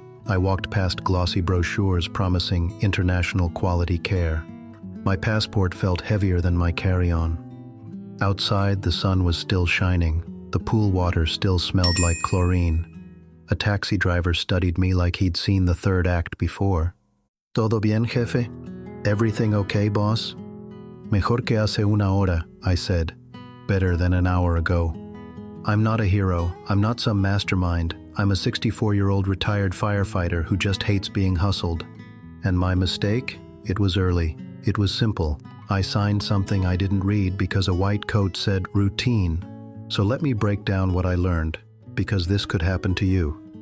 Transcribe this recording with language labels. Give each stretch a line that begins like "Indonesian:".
English: I walked past glossy brochures promising international quality care. My passport felt heavier than my carry-on. Outside, the sun was still shining. The pool water still smelled like chlorine. A taxi driver studied me like he'd seen the third act before.
Spanish: ¿Todo bien, jefe?
English: Everything okay, boss?
Spanish: Mejor que hace una hora,
English: I said. Better than an hour ago. I'm not a hero. I'm not some mastermind. I'm a 64-year-old retired firefighter who just hates being hustled. And my mistake? It was early. It was simple. I signed something I didn't read because a white coat said routine. So let me break down what I learned, because this could happen to you.